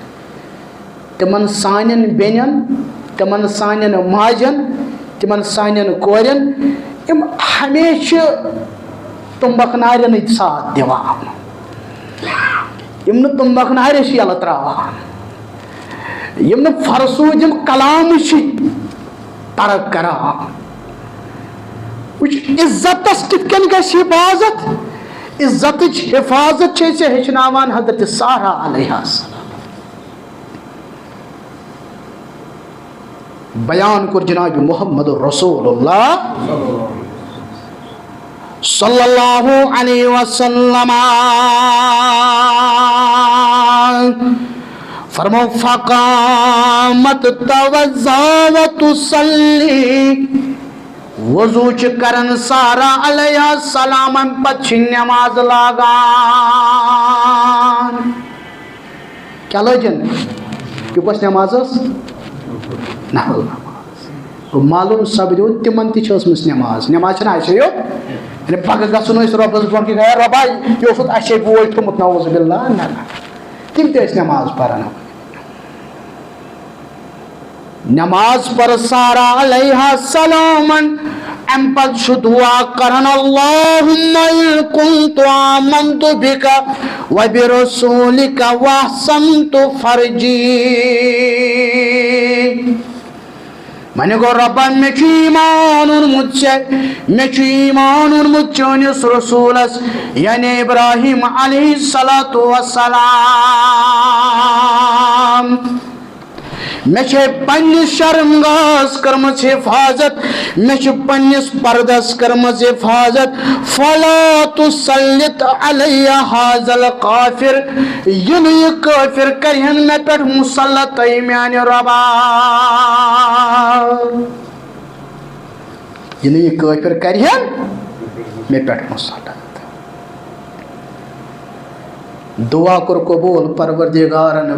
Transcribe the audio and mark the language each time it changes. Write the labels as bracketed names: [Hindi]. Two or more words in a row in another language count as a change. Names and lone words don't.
[Kashmiri] تِمن سانٮ۪ن بیٚنٮ۪ن تِمن سانٮ۪ن ماجٮ۪ن تِمن سانٮ۪ن کورٮ۪ن یِم ہمیشہٕ تُمبکھ نارٮ۪نٕے ساتھ دِوان یِم نہٕ تُمبکھ نارٮ۪س یَلہٕ ترٛاوان یِم نہٕ فرسوٗد یِم کلامٕچی ترک کران. وٕچھ عزتس کِتھ کٔنۍ گژھِ حِفاظت. عزتٕچ حِفاظت چھِ أسۍ ہیٚچھناوان حضرت سارا [Arabic] علیہ السلام. [Kashmiri] بیان کوٚر [Arabic] جناب محمد رسول اللہ صلی اللہ علیہ وسلم. فرمو فقامت توضا وتصلی. [Kashmiri] وضو چھ کرن سارا [Arabic] علیہ السلام [Kashmiri] پتہ چھ نماز لاگان. کیا لجن کہ بس نماز نفل نماز. معلوم سپدو تمن تہ ٲسمٕژ نماز. نماز چھنہ اَسے یوت یعنی پگہ گژھُن أسۍ رۄبس برونٛٹھ کہِ گٔے رۄبا یہِ اوسُتھ اَسے بوے تھوٚمُت [Arabic] نعوذ باللہ. [Kashmiri] نہ تِم تہِ ٲسۍ نماز پران. نماز پر سارا [Arabic] علیہ السلام [Kashmiri] ام پت چھُ دعا کران [Arabic] اللہم ان کنت آمنت بک وبرسولک واحسنت فرجی. [Kashmiri] وۄنۍ گوٚو رۄبن مےٚ چھُ ایٖمان اوٚنمُت ژےٚ مےٚ چھُ ایٖمان اوٚنمُت چٲنِس رسوٗلس یعنی ابراہیم [Arabic] علیہ الصلوۃ والسلام. [Kashmiri] مےٚ چھے پننِس شرمگاہس کٔرمٕژ حفاظت مےٚ چھِ پننِس پردس کٔرمٕژ حفاظت. [Arabic] فلا تسلط علیہ هذا القافر. [Kashmiri] یہِ نہٕ یہِ کٲفر کرِہن مےٚ پٮ۪ٹھ مُسلط میانہِ رۄبا. یہِ نہٕ یہِ کٲفر کرِہن مےٚ پٮ۪ٹھ مُسلط. دعا کوٚر قبوٗل پروردگارن.